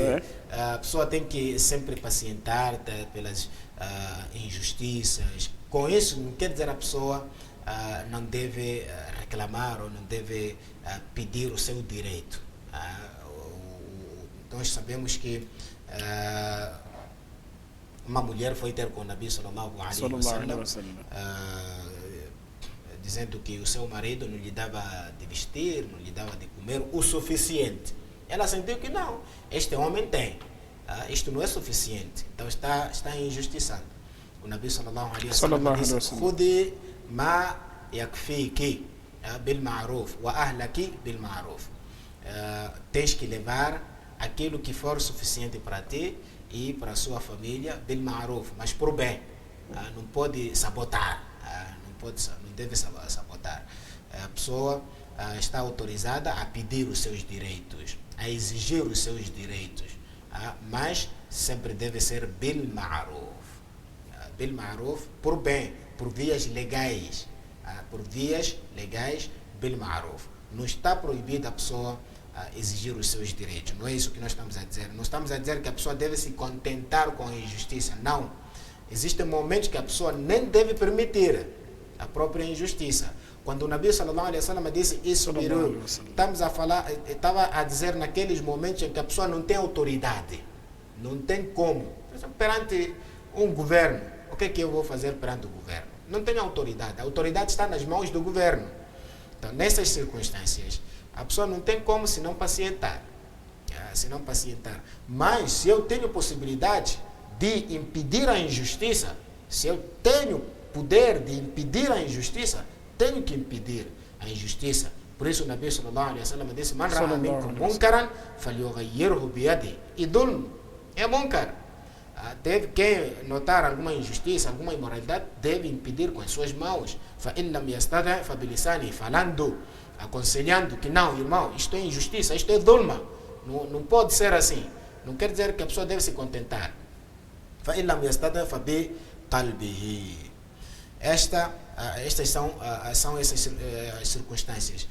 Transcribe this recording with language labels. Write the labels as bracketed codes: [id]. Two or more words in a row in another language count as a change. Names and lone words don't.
[pt] A pessoa tem que sempre pacientar pelas injustiças. Com isso, não quer dizer a pessoa não deve reclamar ou não deve pedir o seu direito. Nós sabemos que uma mulher foi ter com o Nabi [ar] صلى الله عليه وسلم, [pt] dizendo que o seu marido não lhe dava de vestir, não lhe dava de comer o suficiente. Ela sentiu que não, este homem tem, isto não é suficiente, então está injustiçado. [ar] O النبي صلى الله عليه وسلم disse: "خذي ما يكفيك بالمعروف وأهلك بالمعروف." [pt] Tens que levar aquilo que for suficiente para ti e para a sua família, [ar] بالمعروف, [pt] mas por bem. Não pode sabotar, não deve sabotar. A pessoa está autorizada a pedir os seus direitos, a exigir os seus direitos, mas sempre deve ser [ar] بالمعروف. بالمعروف, [pt] por bem, por vias legais. Por vias legais, [ar] بالمعروف. [pt] Não está proibida a pessoa exigir os seus direitos. Não é isso que nós estamos a dizer. Não estamos a dizer que a pessoa deve se contentar com a injustiça. Não. Existem momentos que a pessoa nem deve permitir a própria injustiça. Quando o Nabi [ar] صلى الله عليه وسلم [pt] disse isso, estava a dizer naqueles momentos em que a pessoa não tem autoridade. Não tem como. Por exemplo, perante um governo, o que é que eu vou fazer perante o governo? Não tenho autoridade. A autoridade está nas mãos do governo. Então, nessas circunstâncias, a pessoa não tem como se não pacientar. Mas, se eu tenho possibilidade de impedir a injustiça, se eu tenho poder de impedir a injustiça, tenho que impedir a injustiça. Por isso, [ar] o النبي صلى الله عليه وسلم disse: "من رأى منكم منكرا فليغيره بيده." [pt] E dhulm é munkar. Quem notar alguma injustiça, alguma imoralidade, deve impedir com as suas mãos. Falando, aconselhando que não, irmão, isto é injustiça, isto é dhulma. Não pode ser assim. Não quer dizer que a pessoa deve se contentar. Estas são essas circunstâncias.